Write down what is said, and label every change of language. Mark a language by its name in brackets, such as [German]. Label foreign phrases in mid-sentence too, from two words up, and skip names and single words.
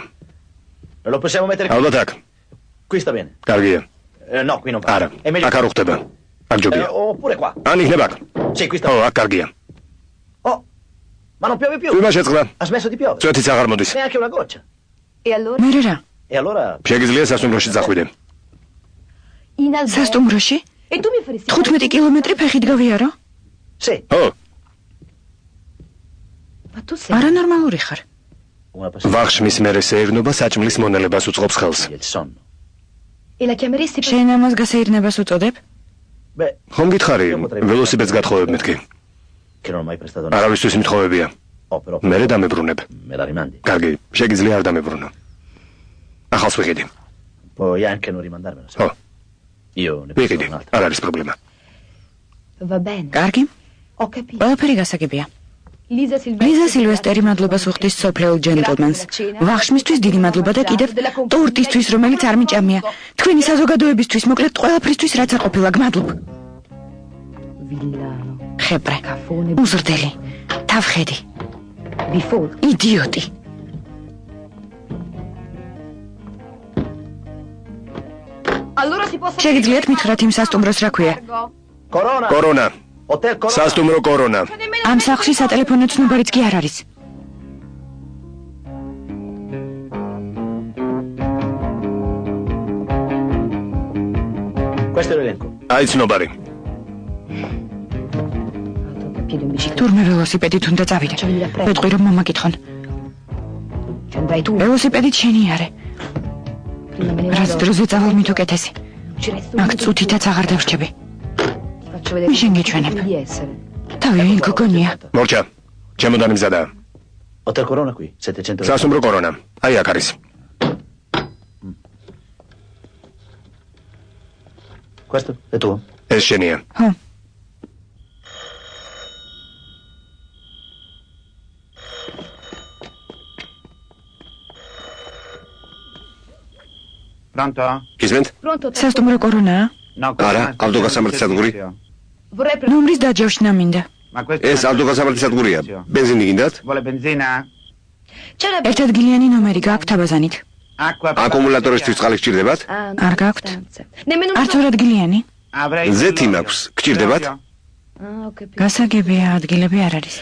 [Italian] lo possiamo mettere qui? [Georgian] ალბათ აქ. [Italian] Qui sta bene. [Georgian] კარგია. [Italian] No, qui non va. [Georgian] არა. [Italian] È meglio. [Georgian] აქ არ უხდება. აქ ჯობია. [Italian] Oppure qua. [Georgian] ან იქნება აქ. [Italian] Sì, qui sta. [Georgian] ო, აქ კარგია. [Italian] Oh. Ma non piove più. [Georgian] ვიმა შეწყდა? [Italian] Ha smesso di piovere. [Georgian] წვეთიც აღარ მოდის. [Italian] Neanche una goccia. E allora? [Georgian] მე რა? [Italian] E allora [Georgian] შეგიძლია სასტუმროში წახვიდე. [Italian] In albergo. [Georgian] სასტუმროში? [Italian] E tu mi faresti [Georgian] 15 კილომეტრი ფეხით გავიარო? [Italian] Sì. ო, Ma tu sei [Georgian] არანორმალური ხარ. [Italian] Una passione. [Georgian] ვახშმის მერე სეირნობა საჭმლის მონელებას უწყობს ხელს. [Italian] Il sonno. E la chiameresti per... [Georgian] შენ ამას გასეირნებას უწოდებ? [Italian] Beh, [Georgian] ხომ გითხარი, ველოსიპედს გათხოვებ მეთქი. [Italian] che non ho mai prestato niente. [Georgian] არავისთვის მითხოვებია. [Italian] Oh, però [Georgian] მერე დამებრუნებ. [Italian] me la rimandi. [Georgian] კარგი, შეგიძლია არ დამებრუნო. ახალს ვიყიდი. [Italian] Puoi anche non rimandarmela. se ო, vuoi. Io ne [Georgian] ვიყიდი. [Italian] prendo un'altra. [Georgian] არ არის პრობლემა. [Italian] Va bene. [Georgian] კარგი? [Italian] Ho capito. [Georgian] ყველაფერი გასაგებია. Liza ლიზა სილვესტერი მადლობას უხდის სოფლეულ ჯენტლმენს. ვახშმისთვის დიდი მადლობა და კიდევ ტორტისთვის, რომელიც არ მიჭამია. თქვენი საზოგადოებისთვის, მოკლედ ყველაფრისთვის, რაც არ ყოფილა, გმადლობ. [Italian] Villano. [Georgian] ხებრე. [Italian] Cafone. [Georgian] უზრდელი. თავხედი. [Italian] Bifone. [Georgian] იდიოტი. [Italian] Allora si possono... [Georgian] შეგიძლიათ მითხრათ იმ სასტუმროს რა ქვია? [Italian] Corona. [Georgian] კორონა. [Italian] Hotel Corona. [Georgian] სასტუმრო კორონა. ამ სახლში სატელეფონო ცნობარიც კი არ არის. [Italian] Questo è l'elenco. [Georgian] აი ცნობარი. [Italian] Piedi in bicicletta. [Georgian] თურმე ველოსიპედით უნდა წავიდე. მეტყვი რომ მომაკითხონ. [Italian] Ci andrai tu. [Georgian] ველოსიპედით შენიარე. [Italian] Prima me ne [Georgian] რაც [Italian] vado. [Georgian] დროზე წავალ მით უკეთესი. [Italian] Ci resto [Georgian] აქ [Italian] un [Georgian] წუთითაც აღარ დავრჩები. [Italian] Ti faccio vedere Mi scegli come cene. devi essere. [Georgian] თავი ვინ გოგონია? მორჩა. ჩემოდანი მზადაა. [Italian] Hotel Corona qui, 700 euro. [Georgian] სასტუმრო კორონა. აი აქ არის. [Italian] Questo è tuo? [Georgian] ეს შენია. ხო. [Italian] Pronto? [Georgian] გიზმენთ? [Italian] Pronto? [Georgian] სასტუმრო კორონაა? [Italian] No, [Georgian] არა, ავტოგასამართი სადგური. [Italian] Vorrei [Georgian] ნომრის დაჯავშნა მინდა. ეს ავტოგასამართი სადგურია. ბენზინი გინდათ? ერთ ადგილიანი ნომერი გაქვთ აბაზანით. აკუმულატორისთვის წყალი გჭირდებათ? არ გაქვთ? არც ორ ადგილიანი? ზეთი მაქვს. გჭირდებათ? გასაგებია, ადგილები არ არის.